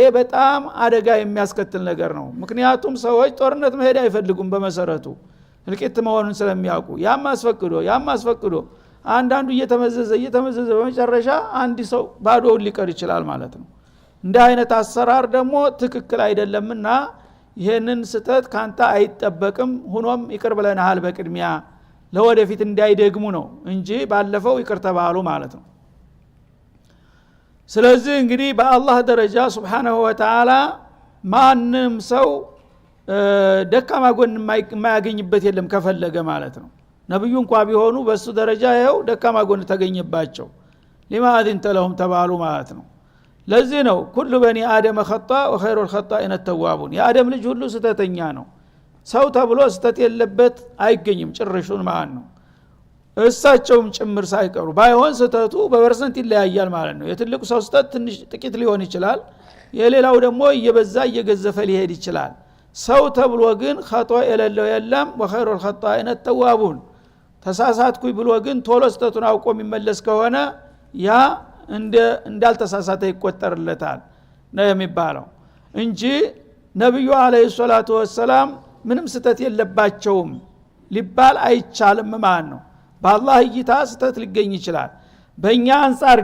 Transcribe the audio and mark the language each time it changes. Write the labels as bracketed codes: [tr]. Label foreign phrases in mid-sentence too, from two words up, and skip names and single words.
[am] በጣም አደጋ የሚያስከትል ነገር ነው። ምክንያቱም ሰዎች ጦርነት መሄድ አይፈልጉም በመሰረቱ እልቂት መሆኑን ስለሚያውቁ ያም አስፈቅዶ አንዳንዱ እየተመዘዘ በመጨረሻ አንድ ሰው ባዶውን ሊቀር ይችላል ማለት ነው። እንደ አይነት አሰራር ደግሞ ትክክል አይደለምና ይሄንን ስተት ካንተ አይጠበቅም። ሆኖም ይቅር ብለናል በቅድሚያ ለወደፊት እንዳይደግሙ ነው እንጂ ባለፈው ይቅር ተባሉ ማለት ነው። ስለዚህ እንግዲህ በአላህ ደረጃ [ar] سبحانه وتعالى [am] ማንም ሰው ደካማ ጎን የማያገኝበት የለም ከፈለገ ማለት ነው። ነብዩ እንኳን ቢሆኑ በሱ ደረጃ ይሄው ደካማ ጎን ተገኘባቸው [ar] لما اذنت لهم [am] ተባሉ ማለት ነው። ለዚህ ነው [ar] كل بني آدم خطأ وخير الخطائين التوابون [am] የአደም ልጅ ሁሉ ስተተኛ ነው። ሰው ተብሎ ስተት የለበት አይገኝም ጭርሹን ማለት ነው። እሳቸውም ጭምር ሳይቀሩ ባይሆን ስተቱ በፐርሰንት ይለያያል ማለት ነው። የትልቁ ሰው ስተት ትንሽ ጥቂት ሊሆን ይችላል፣ የሌላው ደግሞ እየበዛ እየገዘፈ ሊሄድ ይችላል። ሰው ተብሎ ግን خطأ የሌለው የለም። [ar] وخير الخطائين التوابون [am] ተሳሳትኩኝ ብሎ ግን ቶሎ ስተቱን አውቆ የሚመለስ ከሆነ ያ እንዳልተሳሳተ ይቆጠርለታል ነው የሚባለው እንጂ ነብዩ [ar] عليه الصلاة والسلام [am] ምንም ስተት የለባቸውም ሊባል አይቻልም ማለት ነው። በአላህ እይታ ስተት ሊገኝ ይችላል። በእኛ አንፃር